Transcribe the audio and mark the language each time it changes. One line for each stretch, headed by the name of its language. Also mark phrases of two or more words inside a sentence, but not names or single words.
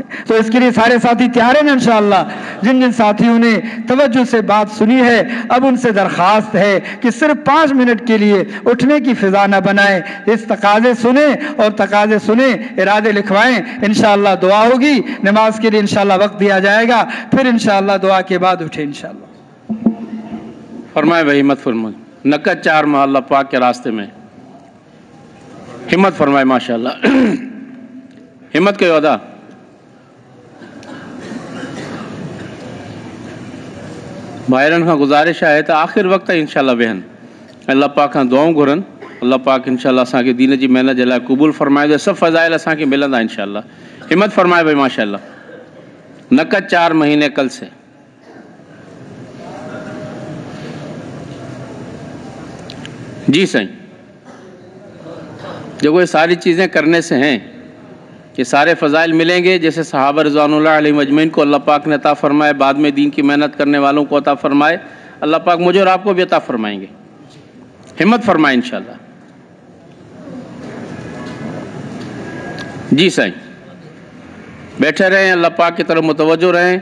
Urdu: تو اس کے لیے سارے ساتھی تیار ہیں ان شاء اللہ۔ جن جن ساتھیوں نے توجہ سے بات سنی ہے، اب ان سے درخواست ہے کہ صرف 5 منٹ کے لیے اٹھنے کی فضا نہ بنائیں، اس تقاضے سنے اور تقاضے سنے ارادے لکھوائیں. ان شاء اللہ دعا ہوگی، نماز کے لیے ان شاء اللہ وقت دیا جائے گا، پھر ان شاء اللہ دعا کے بعد اٹھے ان شاء اللہ. فرمائے بھائی، ہمت فرمائے، نقد 4 ماہ اللہ پاک کے راستے میں، ہمت فرمائے ماشاءاللہ,
Sindhi: हिम्मत कयो अदा। भाइरनि खां गुज़ारिश आहे त आख़िर वक़्त इंशाअल्लाह वेहनि, अल्लाह पाक खां दुआऊं घुरनि। अल्लाह पाक इंशाअल्लाह असांखे दीन जी महिनत जे लाइ क़बूल फरमाए, सभु फ़ज़ाइल असांखे मिलंदा इंशाअल्लाह।
Urdu: ہمت فرمائے بھائی ماشاءاللہ، نقد 4 مہینے کل سے. جی صحیح، دیکھو یہ ساری چیزیں کرنے سے ہیں کہ سارے فضائل ملیں گے، جیسے صحابہ
Arabic: رضوان الله عليهم أجمعين
Urdu: کو اللہ پاک نے عطا فرمائے، بعد میں دین کی محنت کرنے والوں کو عطا فرمائے، اللہ پاک مجھے اور آپ کو بھی عطا فرمائیں گے. ہمت فرمائے ان شاء اللہ۔ جی سائیں، بیٹھے رہیں، اللہ پاک کی طرف متوجہ رہیں.